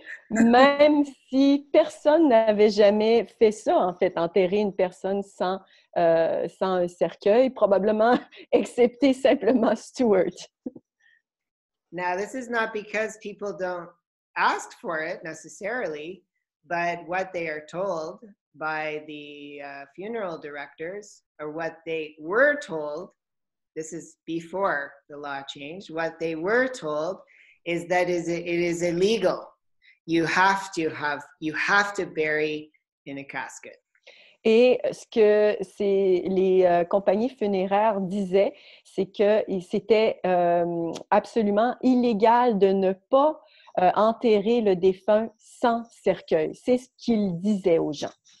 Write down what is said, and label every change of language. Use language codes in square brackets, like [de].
[fr] Même si personne n'avait jamais fait ça, en fait, enterrer une personne sans un cercueil, probablement excepté simplement Stuart. [en] Now, this is not because people don't ask for it necessarily, but what they are told by the funeral directors, or what they were told, this is before the law changed, what they were told is that it is illegal. You have to bury in a casket. [fr] Et ce que les compagnies funéraires disaient, c'est que c'était absolument illégal de ne pas enterrer le défunt sans cercueil. C'est ce qu'ils disaient aux gens.